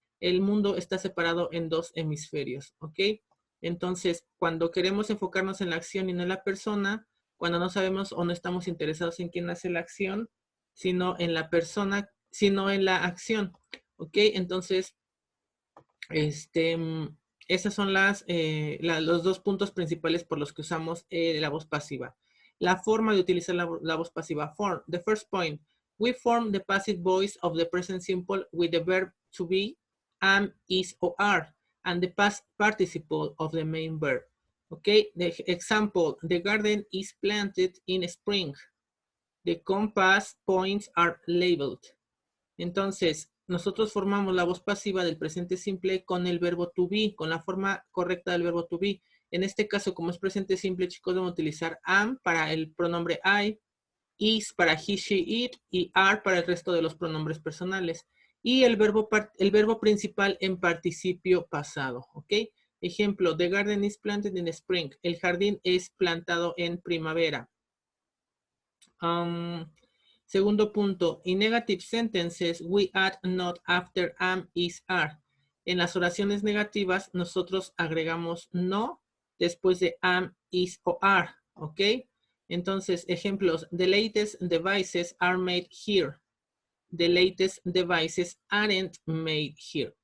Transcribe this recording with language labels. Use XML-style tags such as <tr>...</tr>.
<es>El mundo está separado en dos hemisferios, ¿ok? Entonces, cuando queremos enfocarnos en la acción y no en la persona, cuando no sabemos o no estamos interesados en quién hace la acción, sino en la persona, sino en la acción, ¿ok? Entonces, esos son los dos puntos principales por los que usamos la voz pasiva. La forma de utilizar la voz pasiva.</es> <en>Form. The first point. We form the passive voice of the present simple with the verb to be, am, is, or are, and the past participle of the main verb. Okay, the example, the garden is planted in spring. The compass points are labeled.</en> <es>Entonces, nosotros formamos la voz pasiva del presente simple con el verbo to be, con la forma correcta del verbo to be. En este caso, como es presente simple, chicos, debemos utilizar am para el pronombre I, is para he, she, it, y are para el resto de los pronombres personales. Y el verbo principal en participio pasado, ¿ok?</es> <en>Ejemplo, the garden is planted in spring.</en> <es>El jardín es plantado en primavera. Segundo punto,</es> <en>in negative sentences, we add not after am, is, are.</en> <es>En las oraciones negativas, nosotros agregamos no después de am, is o are, ¿ok? Entonces, ejemplos,</es> <en>the latest devices are made here. The latest devices aren't made here.</en>